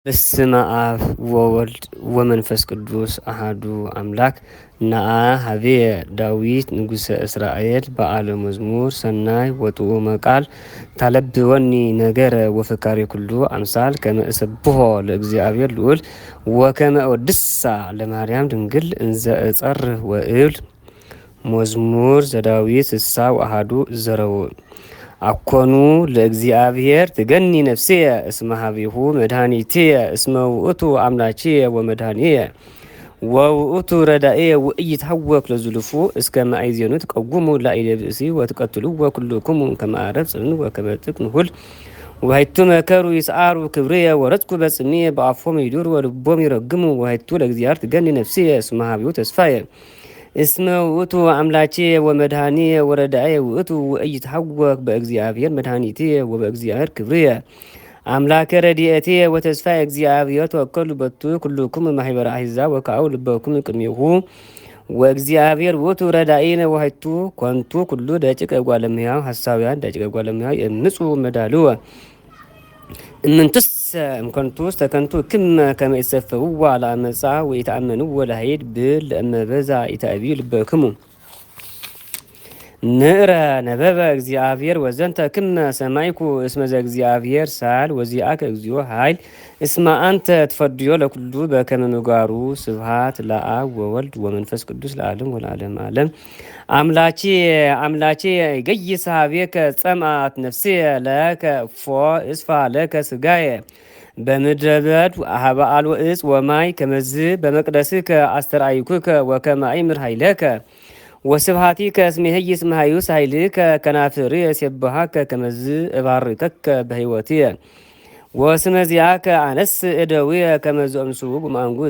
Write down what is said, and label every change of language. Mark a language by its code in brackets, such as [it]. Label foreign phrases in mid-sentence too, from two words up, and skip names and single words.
[gez] በስመ አብ ወወልድ ወመንፈስ ቅዱስ አሃዱ አምላክ። ነአ ሀቤ ዳዊት ንጉሰ እስራኤል በዓለ መዝሙር ሰናይ ወጥዑመ ቃል ታለብወኒ ነገረ ወፍካሬ ኩሉ አምሳል ከመ እሰብሖ ለእግዚአብሔር ልዑል ወከመ እወድሳ ለማርያም ድንግል እንዘ እጸርህ ወእብል። መዝሙር ዘዳዊት ስሳ ወአሐዱ ዘረው አኮኑ ለእግዚአብሔር ትገኒ ነፍስየ እስመ ሀቤሁ መድኃኒትየ እስመ ውእቱ አምላችየ ወመድኃኒየ ወውእቱ ረዳእየ ወኢይትሐወክ ለዝሉፉ እስከ ማእዜኑ ትቀውሙ ላዕለ ብእሲ ወትቀትልዎ ኩልክሙ ከመ አረብ ጽምን ወከመ ጥቅ ንሁል ወሀይቱ መከሩ ይስዓሩ ክብርየ ወረጽኩ በጽምየ በአፎም ይዱር ወልቦም ይረግሙ ወሀይቱ ለእግዚአብሔር ትገኒ ነፍስየ እስመ ሀቤሁ ተስፋየ እስመ ውእቱ አምላችየ ወመድኃኒየ ወረዳእየ ውእቱ ወኢይትሐወክ በእግዚአብሔር መድኃኒትየ ወበእግዚአብሔር ክብርየ አምላከ ረድኤትየ ወተስፋየ እግዚአብሔር ተወከሉ በቱ ኩልክሙ ማኅበረ አሕዛብ ወካኡ ልበክሙ ቅድሜሁ ወእግዚአብሔር ውእቱ ረዳኢነ ወሀይቱ ኮንቱ ኩሉ ደቂቀ እጓለ እመሕያው ሐሳውያን ደቂቀ እጓለ እመሕያው የምፁ መዳልወ እምንትሰ እምከንቱ ውስተ ከንቱ ክመ ከመ ይሰፈውዋ ለአመፃ ወኢተአመንዎ ለኃይል ብል ለእመ በዛ ኢተአብዩ ልበክሙ ንዕረ ነበበ እግዚአብሔር ወዘንተ ክመ ሰማይኩ እስመ ዘእግዚአብሔር ሳል ወዚአከ እግዚኦ ኃይል እስመ አንተ ትፈድዮ ለኩሉ በከመ ምግባሩ ስብሐት ለአብ ወወልድ ወመንፈስ ቅዱስ ለዓለም ወለዓለመ ዓለም። አምላቼ አምላቼ ይገይስ ኀቤከ ጸምአት ነፍስየ ለከ እፎ እስፋ ለከ ሥጋየ በምድረ በድ በአልቦ ዕፅ ወማይ ከመዝ በመቅደስከ አስተርአይኩከ ወከመ አእምር ኃይለከ ወስብሐቲከ እስመ ይሄይስ መሃዩስ ኃይልከ ከናፍርየ ይሴብሐከ ከመዝ እባርከከ በሕይወትየ ወስመ ዚአከ አነስእ እደውየ ከመ ዘእምስኡ በማንጉት